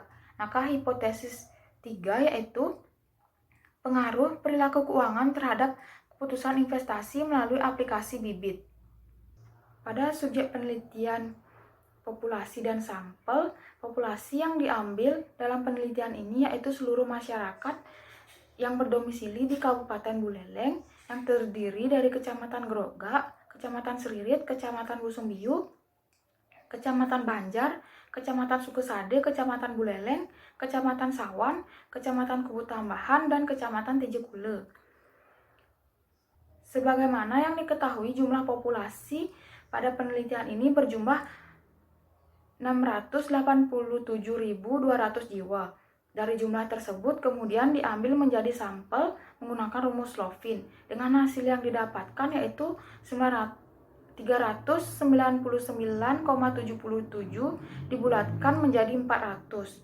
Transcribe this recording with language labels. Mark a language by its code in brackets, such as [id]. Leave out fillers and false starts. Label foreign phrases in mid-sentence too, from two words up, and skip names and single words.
[id] Maka hipotesis 3 yaitu pengaruh perilaku keuangan terhadap keputusan investasi melalui aplikasi bibit. Pada subjek penelitian populasi dan sampel, populasi yang diambil dalam penelitian ini yaitu seluruh masyarakat yang berdomisili di Kabupaten Buleleng yang terdiri dari Kecamatan Grogak, Kecamatan Seririt, Kecamatan Busungbiu, Kecamatan Banjar, Kecamatan Sukesade, Kecamatan Buleleng, Kecamatan Sawan, Kecamatan Kubu Tambahan, dan Kecamatan Tijekule. Sebagaimana yang diketahui, jumlah populasi pada penelitian ini berjumlah 687.200 jiwa. Dari jumlah tersebut kemudian diambil menjadi sampel menggunakan rumus Slovin dengan hasil yang didapatkan yaitu 399,77 dibulatkan menjadi 400.